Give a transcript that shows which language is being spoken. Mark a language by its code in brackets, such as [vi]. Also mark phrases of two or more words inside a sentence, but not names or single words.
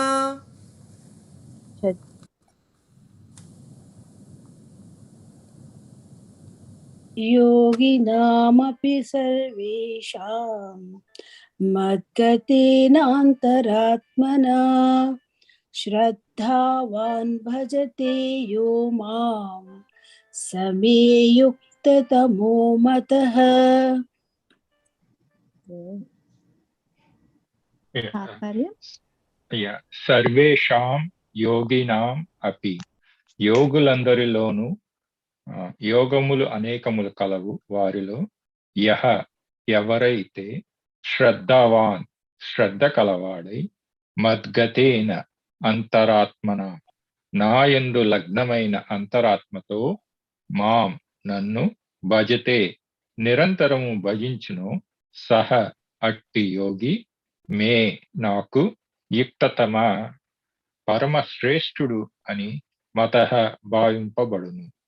[sa] योगिनामपि सर्वेषां मद्गतेनान्तरात्मना श्रद्धावान् भजते यो मां समे युक्ततमो मतः సర్వేషాం యోగినాం అపి [te] యోగులందరిలోనూ యోగములు అనేకములు కలవు వారిలో యహ ఎవరైతే శ్రద్ధావాన్ శ్రద్ధ కలవాడై [sa] మద్గతేన అంతరాత్మన [te] నాయందు లగ్నమైన అంతరాత్మతో మాం నన్ను భజతే నిరంతరము భజించును సహ అట్టి యోగి మే నాకు యుక్తతమ పరమశ్రేష్ఠుడు అని మతః భావింపబడును.